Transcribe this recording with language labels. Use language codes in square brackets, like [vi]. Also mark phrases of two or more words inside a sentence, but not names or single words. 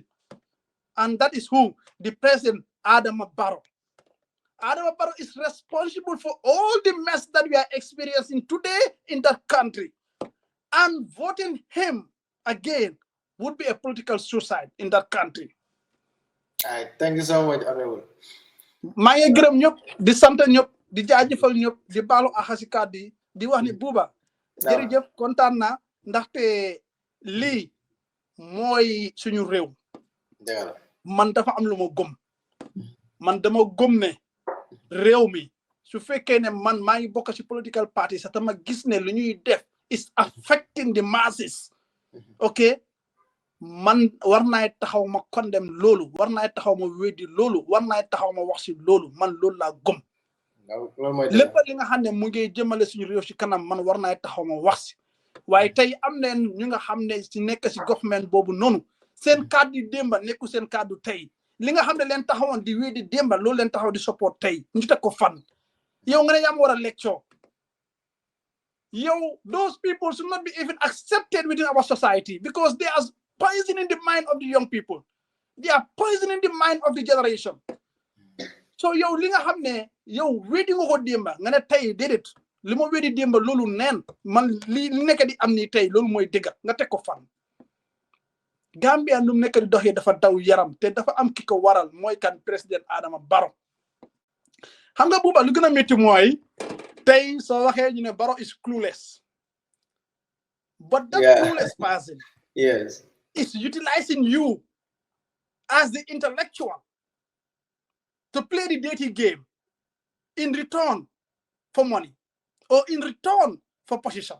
[en] And that is who? The President Adama Barrow. Adama Barrow is responsible for all the mess that we are experiencing today in that country. And voting him again would be a political suicide in that country. All right, thank you so much, Honorable. [wo] maa ngi gërëm ñëpp di sant ñëpp di jaajëfal ñëpp di baalu axasi kàddu yi di wax ni Buuba jërëjëf kontaan naa ndaxte lii mooy suñu réew man dafa am lu ma gëm man dama gëm ne réew mi su fekkee ne man maa ngi bokk ci political party sax tama gis ne lu ñuy def [en] is affecting the masses [wo] ok man war naay taxaw ma condemn loolu war naay taxaw ma weddi loolu war naay taxaw ma wax ci loolu man loolu laa gëm lépp li nga xam ne mu ngi jëmale suñu réew ci kanam man war naay taxaw ma wax ci waaye tey am neen ñu nga xam ne ci nekk ci government boobu noonu seen kàddu démba nekku seen kàddu tey li nga xam ne leen taxawoon di weddi démba loolu leen taxaw di support tey ñu teg ko fan yow nga ne yaa ma war a lecture yow [en] those people should not be even accepted within our society because they are poisoning the mind of the young people. They are poisoning the mind of the generation. [wo] So yow li nga xam ne yow weddi nga ko démba nga ne tey déedéet li ma weddi démba loolu neen man li nekk di am nii tey loolu mooy dëgg nga teg ko fan. Gambia nu nekk di doxee dafa daw yaram te dafa am ki ko waral mooy kan président Adama Barrow. Xam nga Buuba lu gën a métti mooy tey soo waxee ñu ne Barrow [en] is clueless. But that clueless person is utilizing you as the intellectual to play the dirty game in return for money or in return for position.